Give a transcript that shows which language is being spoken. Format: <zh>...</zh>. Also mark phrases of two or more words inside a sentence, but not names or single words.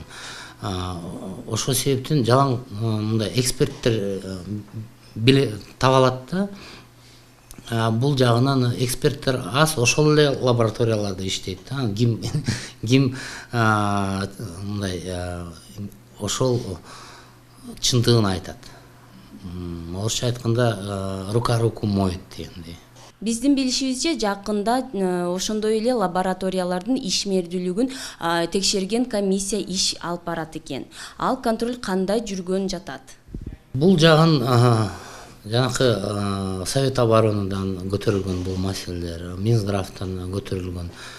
<ky>Ошол себептен жалаң мындай эксперттер таба алат да. Бул жагынан эксперттер аз, ошол эле лабораторияларда иштейт да. Ким мындай ошол чындыгын айтат. Орусча айтканда</ky> <ru>рука руку моет</ru> <ky>дегендей. Биздин билишибизче жакында ошондой эле лабораториялардын ишмердүүлүгүн текшерген комиссия иш алып барат экен. Ал контроль кандай жүргөн жатат? Бул жагын жанакы Совет оборонадан көтөрүлгөн бул маселелер, Минздравтан көтөрүлгөн.</ky>